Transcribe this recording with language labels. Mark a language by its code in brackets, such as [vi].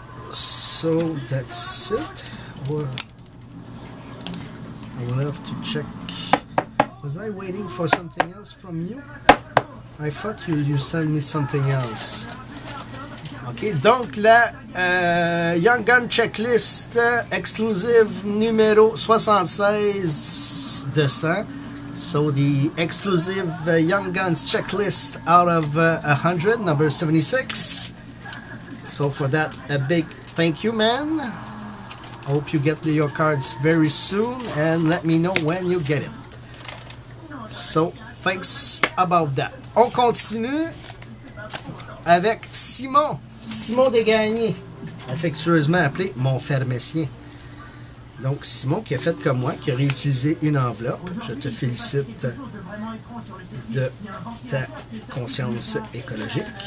[en] So, that's it. Well, I will have to check. Was I waiting for something else from you? I thought you sent me something else. [fr] Ok, donc la Young Gun Checklist exclusive numéro 76 de 100. [en] So the exclusive Young Guns checklist out of 100, number 76. So for that, a big thank you, man. Hope you get your cards very soon and let me know when you get it. So, thanks about that. [fr] On continue avec Simon Desgagnés, affectueusement appelé mon pharmacien. Donc, Simon qui a fait comme moi, qui a réutilisé une enveloppe. Je te félicite de ta conscience écologique.